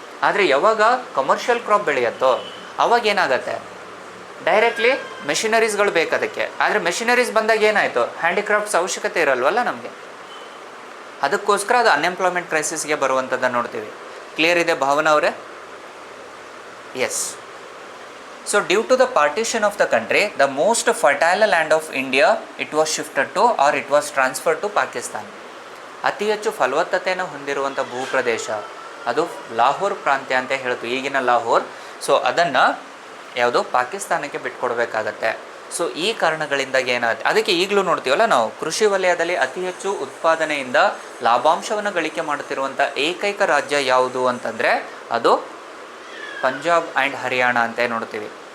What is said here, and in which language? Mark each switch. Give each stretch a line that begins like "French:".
Kannada: ಆದರೆ ಯಾವಾಗ commercial crop ಬೆಳೆಯುತ್ತೋ ಅವಾಗ ಏನಾಗುತ್ತೆ, ಡೈರೆಕ್ಟ್ಲಿ ಮೆಷಿನರೀಸ್ಗಳು ಬೇಕು ಅದಕ್ಕೆ. ಆದರೆ ಮೆಷಿನರೀಸ್ ಬಂದಾಗ ಏನಾಯಿತು, ಹ್ಯಾಂಡಿಕ್ರಾಫ್ಟ್ಸ್ ಅವಶ್ಯಕತೆ ಇರಲ್ವಲ್ಲ ನಮಗೆ, ಅದಕ್ಕೋಸ್ಕರ ಅದು ಅನ್ಎಂಪ್ಲಾಯ್ಮೆಂಟ್ ಕ್ರೈಸಿಸ್ಗೆ ಬರುವಂಥದ್ದನ್ನು ನೋಡ್ತೀವಿ. ಕ್ಲಿಯರ್ ಇದೆ ಭಾವನಾ ಅವರೇ? S.
English: So due to the partition of the country, the most fertile land of India, it was shifted to or it was transferred to Pakistan.
Kannada: ಅತಿ ಹೆಚ್ಚು ಫಲವತ್ತತೆಯನ್ನು ಹೊಂದಿರುವಂಥ ಭೂಪ್ರದೇಶ ಅದು ಲಾಹೋರ್ ಪ್ರಾಂತ್ಯ ಅಂತ ಹೇಳ್ತು, ಈಗಿನ ಲಾಹೋರ್. ಸೊ ಅದನ್ನು ಯಾವುದು ಪಾಕಿಸ್ತಾನಕ್ಕೆ ಬಿಟ್ಕೊಡ್ಬೇಕಾಗತ್ತೆ. ಸೊ ಈ ಕಾರಣಗಳಿಂದಾಗಿ ಏನಾಗುತ್ತೆ, ಅದಕ್ಕೆ ಈಗಲೂ ನೋಡ್ತೀವಲ್ಲ ನಾವು, ಕೃಷಿ ವಲಯದಲ್ಲಿ ಅತಿ ಹೆಚ್ಚು ಉತ್ಪಾದನೆಯಿಂದ ಲಾಭಾಂಶವನ್ನು ಗಳಿಕೆ ಮಾಡುತ್ತಿರುವಂಥ ಏಕೈಕ ರಾಜ್ಯ ಯಾವುದು ಅಂತಂದರೆ ಅದು ಪಂಜಾಬ್ ಆ್ಯಂಡ್ ಹರಿಯಾಣ ಅಂತ ನೋಡ್ತೀವಿ.